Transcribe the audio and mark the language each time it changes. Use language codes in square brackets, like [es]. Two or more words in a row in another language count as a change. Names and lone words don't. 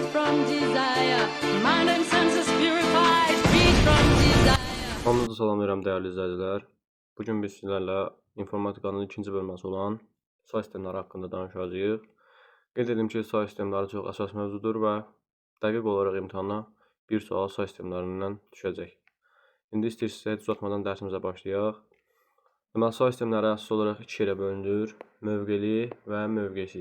[en] from desire. Mind and senses purified, free from desire. [az] Hamınızı salamlayıram dəyərli izləyicilər. Bugün biz sizlərlə informatikanın ikinci bölməsi olan say sistemləri haqqında danışacağıq. Qeyd edim ki, say sistemləri çox əsas mövzudur və dəqiq olaraq imtahana bir sual say sistemlərindən düşəcək. İndi istəyirsinizsə heç uzatmadan dərsimizə başlayaq. Deməli, say sistemləri əsas olaraq iki yerə bölünür: mövqeli və mövqesiz.